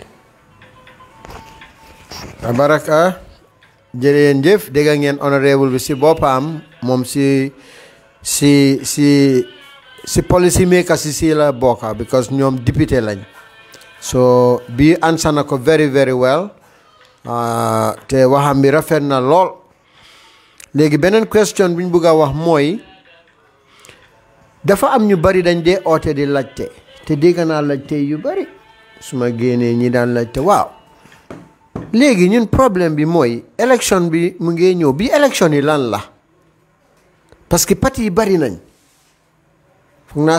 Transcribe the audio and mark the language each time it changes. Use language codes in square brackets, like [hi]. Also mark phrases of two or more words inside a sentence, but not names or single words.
[wo] baraka jëreen jëf dégg ngeen honorable bi si boppam moom si [en] policy maker [wo] si la bokka because ñoom député lañ so bi answer na ko [en] very very well [wo] te waxam bi rafet na lool léegi beneen question bi ñu bëgg a wax mooy dafa am ñu bari dañ dee oote di laajte te dégg naa laajte yu bari su ma génnee ñi daan laajte waaw léegi ñun problème bi mooy élection bi mu ngi ñëw bi élection yi lan la [fr] parce que [wo] parti yi bari nañ foog naa